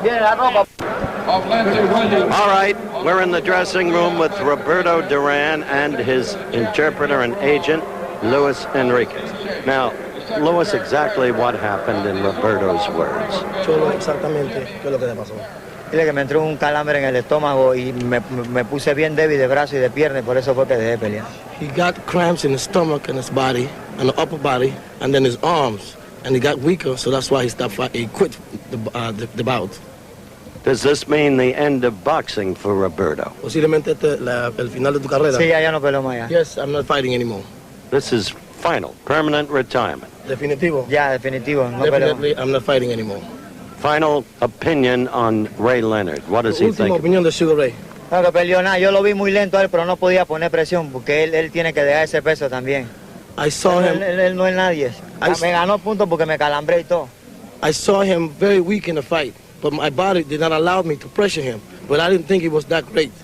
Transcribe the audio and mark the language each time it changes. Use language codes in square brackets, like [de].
[en] All right, we're in the dressing room with Roberto Duran and his interpreter and agent, Luis Enriquez. Now, Luis, exactly what happened in Roberto's words? [es] Cholo, exactamente, ¿qué es lo que le pasó? Dile que me entró un calambre en el estómago y me puse bien débil de brazo y de pierna y por eso fue que dejé de pelear. [en] He got cramps in his stomach and his body, and the upper body, and then his arms, and he got weaker, so that's why he stopped fighting. He quit the bout. Does this mean the end of boxing for Roberto? [es] Posiblemente el final de tu carrera. Sí, ya no peleo más ya. [en] Yes, I'm not fighting anymore. This is final, permanent retirement. [es] Definitivo. Ya, definitivo. No [en] Definitely, [es] peleo. [en] I'm not fighting anymore. Final opinion on Ray Leonard. What does he think? [es] Opinión de Sugar Ray. No, que peleó nada. Yo lo vi muy lento a él, pero no podía poner presión porque él tiene que dejar ese peso también. [en] I saw him. [es] Él no es nadie. Me ganó puntos porque me calambré y todo. [en] I saw him very weak in the fight, but my body did not allow me to pressure him. But I didn't think he was that great.